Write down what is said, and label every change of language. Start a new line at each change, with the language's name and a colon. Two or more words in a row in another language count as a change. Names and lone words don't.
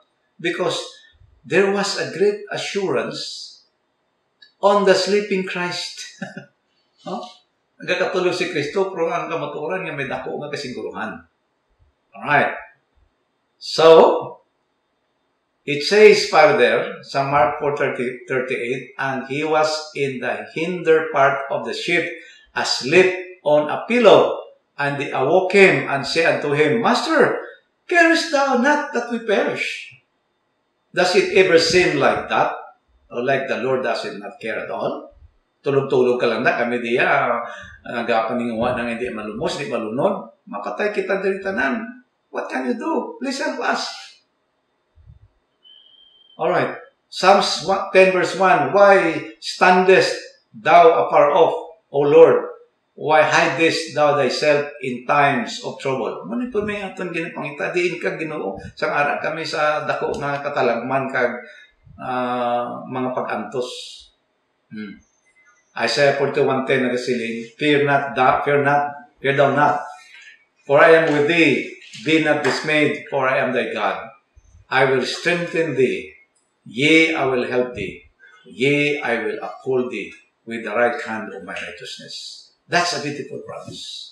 English: Because there was a great assurance on the sleeping Christ.
Hiligaynon: Nagkatulog si Kristo, pero ang kamaturan nga may dako nga kasiguruhan.
English: Alright. So, it says further, sa Mark 4:38, and he was in the hinder part of the ship, asleep on a pillow. And they awoke him and said unto him, Master, carest thou not that we perish? Does it ever seem like that? Or like the Lord does not care at all?
Hiligaynon: Tulog-tulog ka lang na, kami diya, nagapaningawa nang hindi malumos, hindi malunod. Mapatay kita diri tanan.
English: What can you do? Please help us. Alright. Psalms 10 verse 1. Why standest thou afar off, O Lord? Why hidest thou thyself in times of trouble?
Hiligaynon: Muna po may aton ginapangita. Diin ka Ginoo. Sang ara kami sa dako nga katalagman kag mga pag-antos. Isaiah 41:10 nagasiling,
English: fear thou not, for I am with thee. Be not dismayed, for I am thy God. I will strengthen thee. Yea, I will help thee. Yea, I will uphold thee with the right hand of my righteousness. That's a beautiful promise.